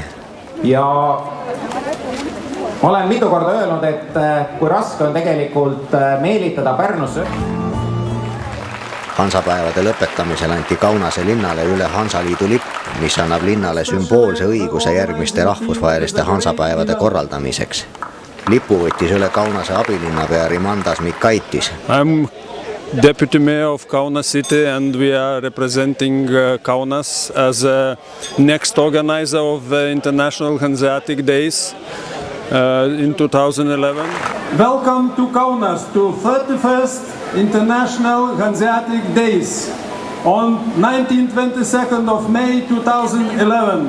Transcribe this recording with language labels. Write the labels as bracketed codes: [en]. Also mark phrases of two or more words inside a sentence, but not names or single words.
[et] Ja olen mitu korda öelnud, et kui raske on tegelikult meelitada Pärnusse. Hansapäevade lõpetamisel anti Kaunase linnale üle Hansaliidu lipp, mis annab linnale sümboolse õiguse järgmiste rahvusvaheliste Hansapäevade korraldamiseks. Lipu võttis üle Kaunase abilinnapea Rimandas Mikaitis. [en] I'm deputy mayor of Kaunas city and we are representing Kaunas as a next organizer of the International Hanseatic Days in 2011. Welcome to Kaunas to 31st International Hanseatic Days on 19-22nd of May 2011.